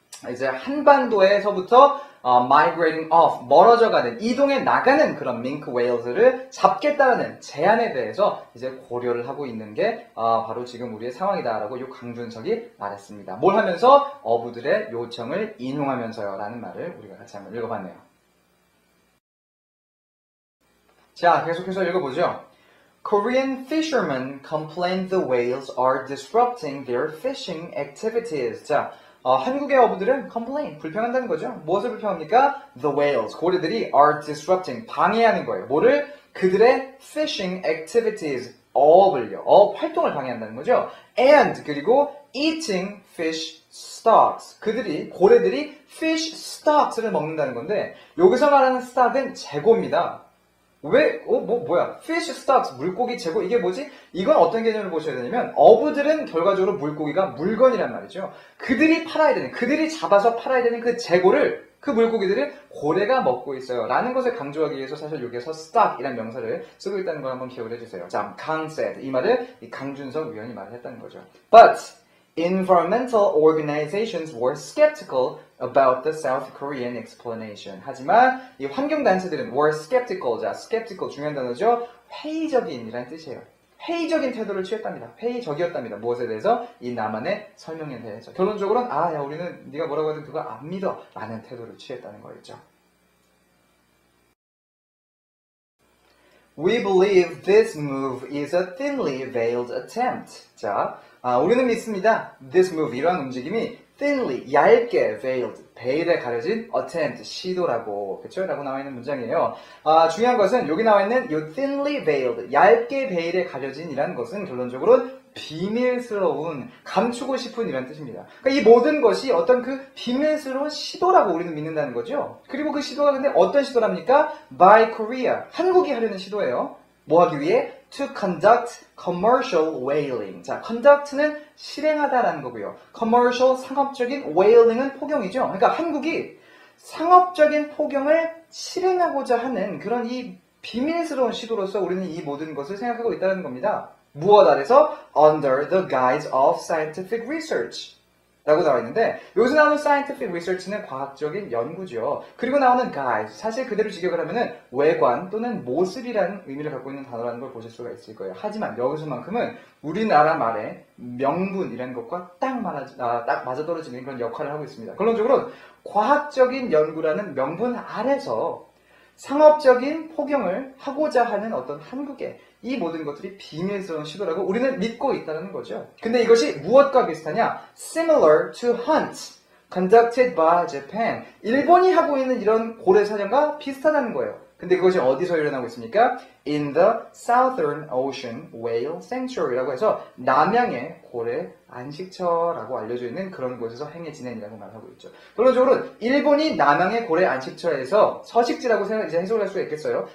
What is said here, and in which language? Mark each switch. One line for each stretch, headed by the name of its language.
Korean: 이제 한반도에서부터
English: migrating off
Korean: 멀어져 가는 이동해 나가는 그런 밍크 웨일스를 잡겠다는 제안에 대해서 이제 고려를 하고 있는 게 바로 지금 우리의 상황이다라고 이 강준석이 말했습니다. 뭘 하면서 어부들의 요청을 인용하면서요 라는 말을 우리가 같이 한번 읽어봤네요. 자, 계속해서 읽어보죠.
English: Korean fishermen complain the whales are disrupting their fishing activities.
Korean: 자, 한국의 어부들은 complain, 불평한다는 거죠. 무엇을 불평합니까?
English: The whales,
Korean: 고래들이
English: are disrupting,
Korean: 방해하는 거예요. 뭐를? 그들의
English: fishing activities,
Korean: 어업을요. 어업 활동을 방해한다는 거죠. And, 그리고
English: eating fish stocks.
Korean: 고래들이
English: fish stocks
Korean: 를 먹는다는 건데, 여기서 말하는 stock은 재고입니다. 왜? 뭐야?
English: fish stocks,
Korean: 물고기 재고, 이게 뭐지? 이건 어떤 개념을 보셔야 되냐면, 어부들은 결과적으로 물고기가 물건이란 말이죠. 그들이 잡아서 팔아야 되는 그 재고를, 그 물고기들을 고래가 먹고 있어요. 라는 것을 강조하기 위해서 사실 여기에서 stock이라는 명사를 쓰고 있다는 걸 한번 기억을 해주세요.
English: 자, Kang said.
Korean: 이 말을 이 강준석 위원이 말을 했다는 거죠.
English: But, environmental organizations were skeptical about the South Korean explanation.
Korean: 하지만 이 환경단체들은
English: were skeptical.
Korean: 자, skeptical 중요한 단어죠. 회의적인이라는 뜻이에요. 회의적인 태도를 취했답니다. 회의적이었답니다. 무엇에 대해서? 이 남한의 설명에 대해서. 결론적으로는 야 우리는 네가 뭐라고 하든 그거 안 믿어 라는 태도를 취했다는 거였죠.
English: We believe this move is a thinly veiled attempt.
Korean: 자, 우리는 믿습니다.
English: This move,
Korean: 이러한 움직임이 thinly, 얇게 veiled, 베일에 가려진 attempt, 시도라고, 그쵸? 라고 나와 있는 문장이에요. 중요한 것은 여기 나와 있는 이
English: thinly veiled,
Korean: 얇게 베일에 가려진 이라는 것은 결론적으로 비밀스러운, 감추고 싶은 이란 뜻입니다. 그러니까 이 모든 것이 어떤 그 비밀스러운 시도라고 우리는 믿는다는 거죠. 그리고 그 시도가 근데 어떤 시도랍니까?
English: By Korea.
Korean: 한국이 하려는 시도예요. 뭐 하기 위해?
English: To conduct commercial whaling.
Korean: 자, conduct는 실행하다라는 거고요. commercial, 상업적인, whaling은 포경이죠. 그러니까 한국이 상업적인 포경을 실행하고자 하는 그런 이 비밀스러운 시도로서 우리는 이 모든 것을 생각하고 있다는 겁니다. 무엇 아래서?
English: Under the guise of scientific research
Korean: 라고 나와 있는데 여기서 나오는
English: scientific research는
Korean: 과학적인 연구죠. 그리고 나오는 guise, 사실 그대로 직역을 하면은 외관 또는 모습이라는 의미를 갖고 있는 단어라는 걸 보실 수가 있을 거예요. 하지만 여기서만큼은 우리나라 말의 명분이라는 것과 딱 맞아떨어지는 그런 역할을 하고 있습니다. 결론적으로 과학적인 연구라는 명분 아래서 상업적인 포경을 하고자 하는 어떤 한국의 이 모든 것들이 비밀스러운 시도라고 우리는 믿고 있다는 거죠. 근데 이것이 무엇과 비슷하냐?
English: Similar to hunts conducted by Japan.
Korean: 일본이 하고 있는 이런 고래 사냥과 비슷하다는 거예요. 근데 그것이 어디서 일어나고 있습니까? In the Southern Ocean Whale Sanctuary라고 해서 남양의 고래 안식처라고 알려져 있는 그런 곳에서 행해지낸이라고 말하고 있죠. 결론적으로 일본이 남양의 고래 안식처에서 서식지라고 이제 해석을 할 수가 있겠어요.